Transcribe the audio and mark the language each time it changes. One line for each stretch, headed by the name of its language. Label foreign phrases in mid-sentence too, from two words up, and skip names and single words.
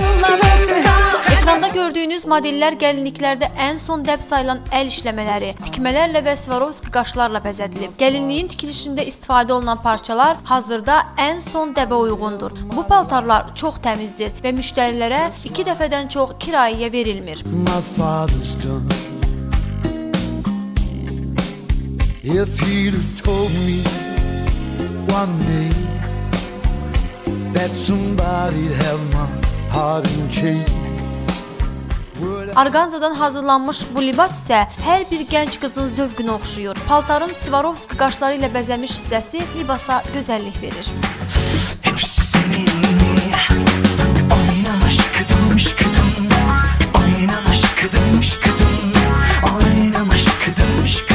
Azerbaijani: Ekranda gördüyünüz modellər gəlinliklərdə ən son dəb sayılan əl işləmələri, tikmələrlə və Swarovski qaşlarla bəzədilib. Gəlinliyin tikilişində istifadə olunan parçalar hazırda ən son dəbə uyğundur. Bu paltarlar çox təmizdir və müştərilərə 2 dəfədən çox kirayəyə verilmir.
English: If he'd have told me one day that somebody'd have my heart in chains.
Azerbaijani: Orqanzadan hazırlanmış bu libas isə hər bir gənc qızın zövqünə oxşuyur. Paltarın Swarovski qaşları ilə bəzənmiş hissəsi libasa gözəllik verir.
Turkish: Hepsi seninle oynamış kıdımmış kıdım, oynamış kıdımmış kıdım, oynamış kıdımmış kıdım.